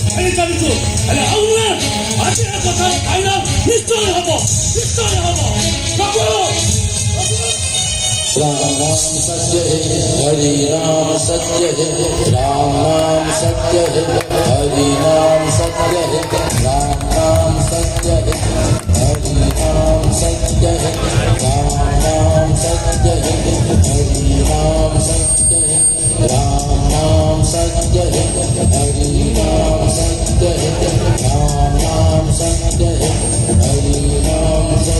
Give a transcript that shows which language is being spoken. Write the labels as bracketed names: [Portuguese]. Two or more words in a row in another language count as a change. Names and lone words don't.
[Odia] ଚାଲିଛୁ ହେଲେ ଆଉ ନୁହେଁ ଆଜି ଏ କଥାର ଫାଇନାଲ ନିଶ୍ଚୟ ହବ ପ୍ରଭୁ [Hindi] राम नाम सत्य है हरि नाम सत्य है राम नाम सत्य है हरि नाम सत्य है राम नाम सत्य है हरि नाम सत्य है राम नाम सत्य है हरि नाम सत्य है राम नाम सत्य है हरि नाम सत्य है राम नाम सत्य है हरि नाम